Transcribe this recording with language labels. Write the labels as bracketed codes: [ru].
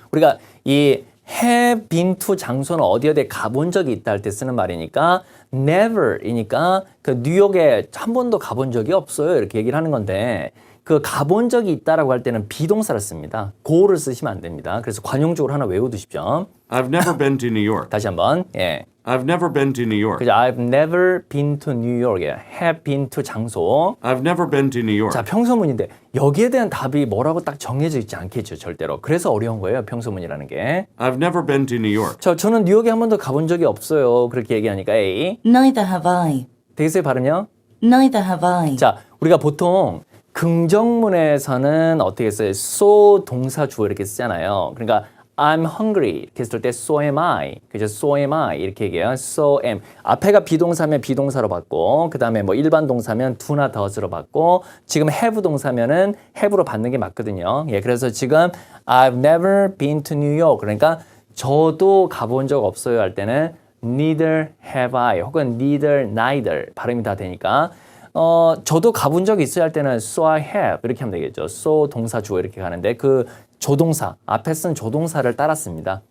[ko] 우리가 이 [en] have been to [ko] 장소는 어디 어디 가본 적이 있다 할 때 쓰는 말이니까 never이니까 그 뉴욕에 한 번도 가본 적이 없어요. 이렇게 얘기를 하는 건데 그 가본 적이 있다라고 할 때는 비동사를 씁니다. go를 쓰시면 안 됩니다. 그래서 관용적으로 하나 외워두십시오. [en] I've never been to New York. [ko] 다시 한번. 예. [en] I've never been to New York. [ko] 그죠? [en] I've never been to New York. have been to 장소. I've never been to New York. [ko] 자, 평소문인데 여기에 대한 답이 뭐라고 딱 정해져 있지 않겠죠, 절대로. 그래서 어려운 거예요, 평소문이라는 게. [en] I've never been to New York. [ko] 저는 뉴욕에 한 번도 가본 적이 없어요. 그렇게 얘기하니까 A. [en] Neither have I. [ko] 되겠어요, 발음요? [en] Neither have I. [ko] 자, 우리가 보통 긍정문에서는 어떻게 써요? so 동사 주어 이렇게 쓰잖아요. 그러니까 [en] I'm hungry [ko] 이렇게 했을 때 [en] so am I. 그죠? so am I [ko] 이렇게 얘기해요. [en] so am. [ko] 앞에가 비동사면 비동사로 받고 그 다음에 뭐 일반 동사면 do나 does로 받고 지금 have 동사면은 have로 받는 게 맞거든요. 예, 그래서 지금 [en] I've never been to New York. [ko] 그러니까 저도 가본 적 없어요 할 때는 [en] neither have I [ko] 혹은 neither 발음이 다 되니까 저도 가본 적이 있어요 할 때는 [en] so I have [ko] 이렇게 하면 되겠죠. so 동사 주어 이렇게 가는데 그 조동사 앞에 쓴 조동사를 따랐습니다.